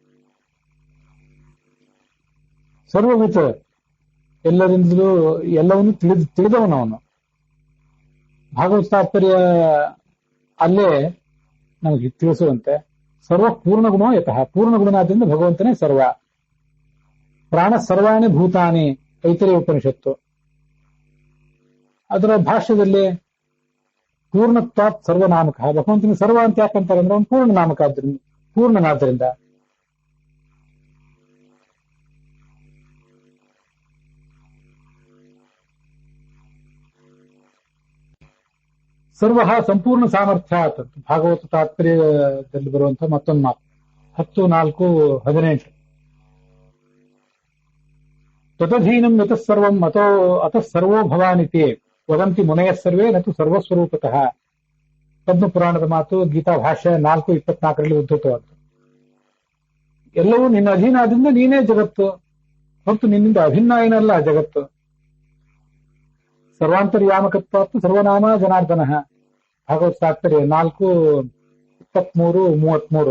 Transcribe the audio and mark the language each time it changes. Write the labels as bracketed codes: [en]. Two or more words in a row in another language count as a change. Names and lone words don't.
[kn] ಸರ್ವವಿತ್, ಎಲ್ಲರಿಂದಲೂ ಎಲ್ಲವನ್ನೂ ತಿಳಿದವನವನು. ಭಾಗವತ ತಾತ್ಪರ್ಯ ಅಲ್ಲೇ ನಮಗೆ ತಿಳಿಸುವಂತೆ [sa] ಸರ್ವ ಪೂರ್ಣಗುಣೋ ಯತಃ, [kn] ಪೂರ್ಣಗುಣನಾದ್ರಿಂದ ಭಗವಂತನೇ ಸರ್ವ. [sa] ಪ್ರಾಣ ಸರ್ವಾಣಿ ಭೂತಾನಿ ಐತರೇಯ ಉಪನಿಷತ್ತು. [kn] ಅದರ ಭಾಷ್ಯದಲ್ಲಿ [sa] ಪೂರ್ಣತ್ವಾತ್ ಸರ್ವನಾಮಕ, [kn] ಭಗವಂತನ ಸರ್ವ ಅಂತ ಯಾಕಂತಾರೆ ಅಂದ್ರೆ ಅವನು ಪೂರ್ಣನಾಮಕ ಆದ್ರಿಂದ, ಪೂರ್ಣನಾದ್ರಿಂದ. [sa] ಸರ್ವ ಸಂಪೂರ್ಣ ಸಾಮರ್ಥ್ಯಾತ್, [kn] ಭಾಗವತ ತಾತ್ಪರ್ಯದಲ್ಲಿ ಬರುವಂತಹ ಮತ್ತೊಂದು ಮಾತು 10:4-18. [sa] ತದಧೀನಂ ಯತಃ ಸರ್ವಂ ಅತಃ ಸರ್ವೋ ಭವಾನಿತಿ ವದಂತಿ ಮುನಯಃ ಸರ್ವೇ ನತು ಸರ್ವಸ್ವರೂಪತಃ. [kn] ಪದ್ಮಪುರಾಣದ ಮಾತು, ಗೀತಾ ಭಾಷ್ಯ 4:24 ಉದ್ಧತವಾದ್ದು. ಎಲ್ಲವೂ ನಿನ್ನ ಅಧೀನ ಆದ್ರಿಂದ ನೀನೇ ಜಗತ್ತು, ಮತ್ತು ನಿನ್ನಿಂದ ಅಭಿನ್ನ ಏನಲ್ಲ ಜಗತ್ತು. [sa] ಸರ್ವಾಂತರ್ಯಾಮಕತ್ವಾತ್ತು ಸರ್ವನಾಮ ಜನಾರ್ದನ, ಭಾಗವತ ತಾತ್ಪರ್ಯ 4:23-33.